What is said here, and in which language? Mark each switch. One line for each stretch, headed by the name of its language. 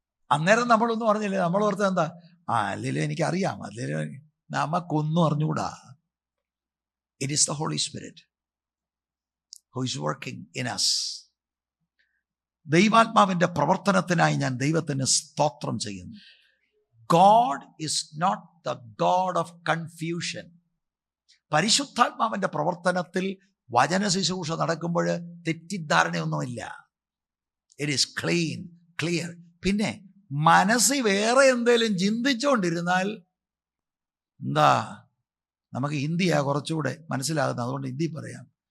Malayalam: അന്നേരം നമ്മളൊന്നും അറിഞ്ഞില്ലേ. നമ്മൾ ഓർത്തത് എന്താ? അല്ലെങ്കിലും എനിക്കറിയാം, അല്ലെങ്കിലും നമുക്കൊന്നും അറിഞ്ഞുകൂടാ.
English: It is the holy spirit who is working in us.
Malayalam: ദൈവാത്മാവിന്റെ പ്രവർത്തനത്തിനായി ഞാൻ ദൈവത്തിന് സ്തോത്രം ചെയ്യുന്നു.
English: God is not the God of confusion.
Malayalam: പരിശുദ്ധാത്മാവിന്റെ പ്രവർത്തനത്തിൽ വചന ശുശ്രൂഷ നടക്കുമ്പോൾ തെറ്റിദ്ധാരണയൊന്നുമില്ല.
English: It is clean, clear.
Malayalam: പിന്നെ മനസ്സിൽ വേറെ എന്തെങ്കിലും ചിന്തിച്ചുകൊണ്ടിരുന്നാൽ എന്താ, നമുക്ക് ഹിന്ദിയാ കുറച്ചുകൂടെ മനസ്സിലാകുന്നത്, അതുകൊണ്ട് ഹിന്ദി പറയാം.